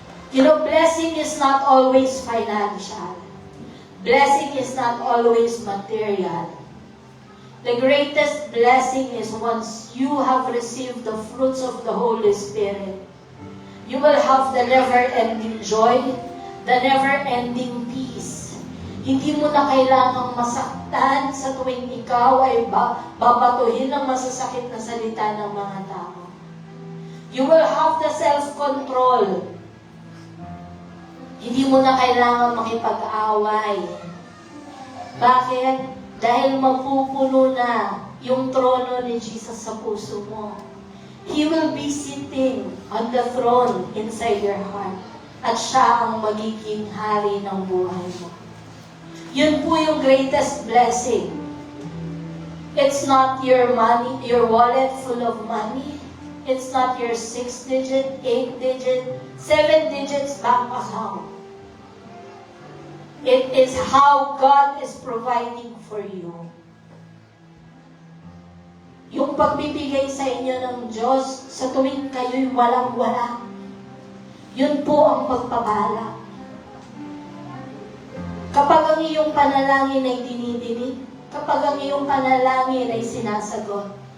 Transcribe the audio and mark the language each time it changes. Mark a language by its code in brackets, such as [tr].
[en] You know, blessing is not always financial. Blessing is not always material. The greatest blessing is once you have received the fruits of the Holy Spirit. You will have the never-ending joy, the never-ending peace. [tl] Hindi mo na kailangang masaktan sa tuwing ikaw ay babatuhin ng masasakit na salita ng mga tao. [en] You will have the self-control. [tl] Hindi mo na kailangang makipag-away. Bakit? Dahil mapupuno na yung trono ni Jesus sa puso mo. [en] He will be sitting on the throne inside your heart. [tl] At siya ang magiging hari ng buhay mo. Yun po yung [en] greatest blessing. It's not your money, your wallet full of money. It's not your 6-digit, 8-digit, 7 digits bank account. It is how God is providing for you. [tl] Yung pagbibigay sa inyo ng Diyos sa tuwing kayo'y walang-wala. Yun po ang pagpapala. Kapag ang iyong panalangin ay dinidinig, kapag ang iyong panalangin ay sinasagot.